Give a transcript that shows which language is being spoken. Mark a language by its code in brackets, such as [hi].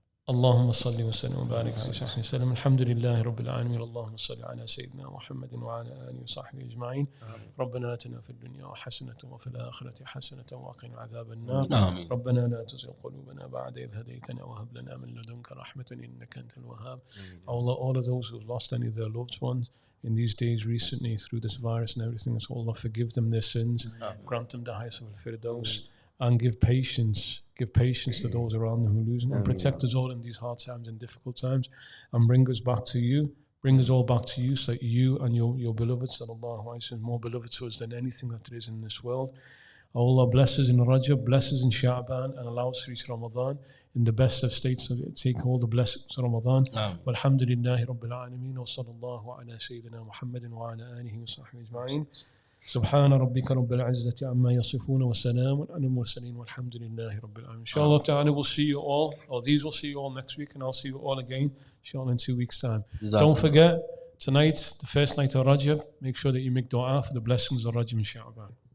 [ar] اللهم صل وسلم وبارك على سيدنا وسلم الحمد لله رب العالمين اللهم صل على سيدنا محمد وعلى آله وصحبه أجمعين ربنا آتنا في الدنيا حسنة وفي الآخرة حسنة وقنا عذاب النار آمين. ربنا لا تزغ قلوبنا بعد إذ هديتنا وهب لنا من لدنك رحمة إنك أنت الوهاب. [en] Allah, all of those who've lost any of their loved ones in these days recently through this virus and everything, so Allah forgive them their sins, grant them the highest of al-firdaus, and give patience to those around them who are losing, and protect us all in these hard times and difficult times, and bring us all back to you, so that you and your beloved sallallahu alaihi wasallam more beloved to us than anything that there is in this world. Allah, bless us in Rajab, bless us in Sha'ban, and allow us to reach Ramadan in the best of states, so take all the blessings of Ramadan. [ar] Walhamdulillahi Rabbil Alameen, wa sallallahu ala Sayyidina Muhammadin wa ala alihi wa sahbihi ajma'in. سبحان ربك رب العزة عما يصفون وسلام على المرسلين والحمد لله رب العالمين. [en] Inshallah ta'ala, we'll see you all, or these will see you all next week, and I'll see you all again, inshallah, in 2 weeks' time. Don't forget, tonight, the first night of Rajab, make sure that you make dua for the blessings of Rajab and Sha'ban.